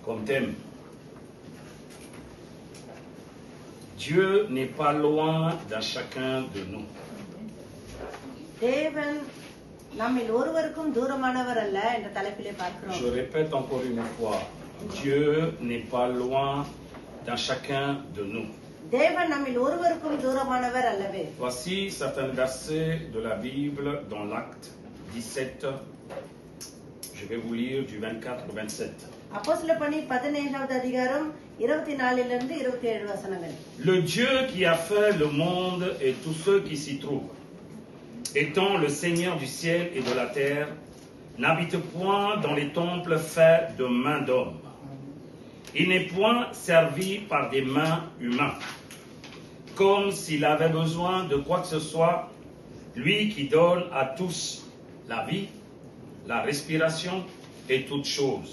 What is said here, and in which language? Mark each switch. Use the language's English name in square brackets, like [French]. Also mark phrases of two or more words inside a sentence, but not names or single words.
[French] t'aime. Dieu n'est pas loin d'un chacun de nous. [Tamil] தேவன் நம்மில் ஒருவருக்கும் தூரமானவர் அல்ல என்ற தலைப்பிலே பார்க்கிறோம். [French] Je répète encore une fois, Dieu n'est pas loin d'un chacun de nous. [Tamil] தேவன் நம்மில் ஒருவருக்கும் தூரமானவர் அல்லவே. [French] Voici certains versets de la Bible dans l'Acte 17. Je vais vous lire du 24 au 27. [Tamil] அப்போஸ்தலர் பணி 17வது அதிகாரம் 24 லிருந்து 27 வசனங்கள். [French] Le Dieu qui a fait le monde et tous ceux qui s'y trouvent, étant le Seigneur du ciel et de la terre, n'habite point dans les temples faits de mains d'hommes. Il n'est point servi par des mains humains, comme s'il avait besoin de quoi que ce soit, lui qui donne à tous la vie, la respiration et toutes choses.